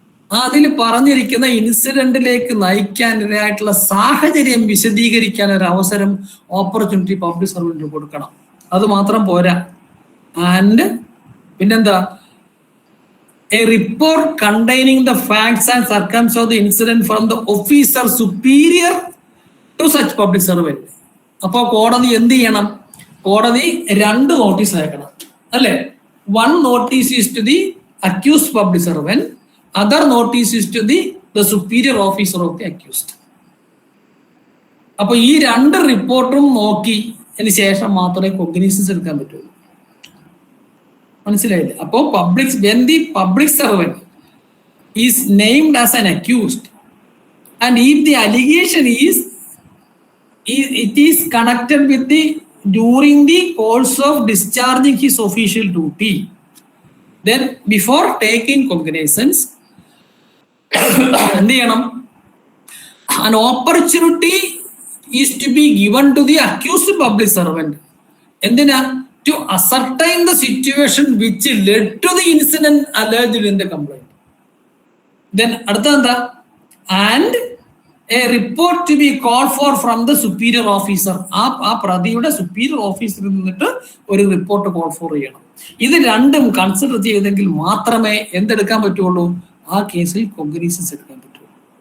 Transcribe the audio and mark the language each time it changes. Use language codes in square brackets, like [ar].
[ml] അതിൽ പറഞ്ഞിരിക്കുന്ന ഇൻസിഡന്റിലേക്ക് നയിക്കാനായിട്ടുള്ള സാഹചര്യം വിശദീകരിക്കാൻ ഒരു അവസരം, ഓപ്പർച്യൂണിറ്റി പബ്ലിക് സർവന്റിന് കൊടുക്കണം. അത് മാത്രം പോരാ. [en] and [ml] പിന്നെന്താ? [en] A report containing the facts and circumstances of the incident from the officer superior to such public servant. [ml] അപ്പോ കോടതി എന്ത് ചെയ്യണം? കോടതി 2 നോട്ടീസ് അയക്കണം അല്ലെ? [en] 1 notice is to the accused public servant, other notice is to the superior officer of the accused. [ml] അപ്പൊ ഈ 2 റിപ്പോർട്ടും നോക്കി അതിന് ശേഷം മാത്രമേ കോഗ്നിസൻസ് എടുക്കാൻ പറ്റുള്ളൂ. മനസ്സിലായില്ലേ? [en] അപ്പോ when the public servant is named as an accused and if the allegation it is connected with during the course of discharging his official duty, then before taking cognizance [ml] എന്ത് ചെയ്യണം? [en] an opportunity is to be given to the accused public servant. [ml] എന്തിനാ? [en] to ascertain the situation which led to the incident alleged in the complaint. then [ml] അടുത്ത എന്താ? [en] and a report to be called for from the superior officer. [ml] ആ പ്രതിയുടെ superior ഓഫീസറിൽ നിന്നിട്ട് ഒരു report call for ചെയ്യണം. ഇത് 2ഉം consider ചെയ്തെങ്കിൽ മാത്രമേ എന്തെടുക്കാൻ പറ്റുള്ളൂ? ആ കേസിൽ കോഗ്നിസൻസ് എടുക്കാൻ പറ്റുള്ളൂ.